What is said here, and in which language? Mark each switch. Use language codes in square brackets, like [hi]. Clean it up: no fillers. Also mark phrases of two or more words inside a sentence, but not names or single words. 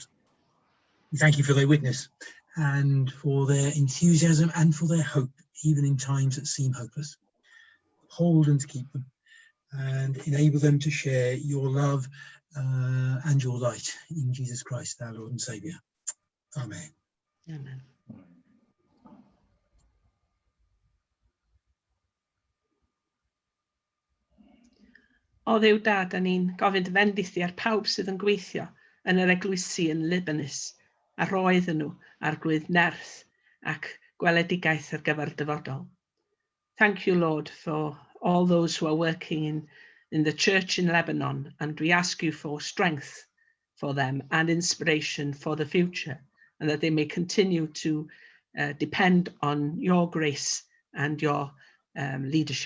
[en] We thank you for their witness and for their enthusiasm and for their hope, even in times that seem hopeless. Hold and keep them and enable them to share your love and your light in Jesus Christ, our Lord and Saviour. Amen. Amen. [cy] O Dduw Dad, da ni'n gofyn dy fendith ar pawb sydd yn gweithio yn yr eglwysi yn Libanus, a roedd nhw ar gwydd nerth ac gweledigaeth ar gyfer dyfodol. [en] Thank you, Lord, for all those who are working in the church in Lebanon, and we ask you for strength for them and inspiration for the future, and that they may continue to depend on your grace and your leadership.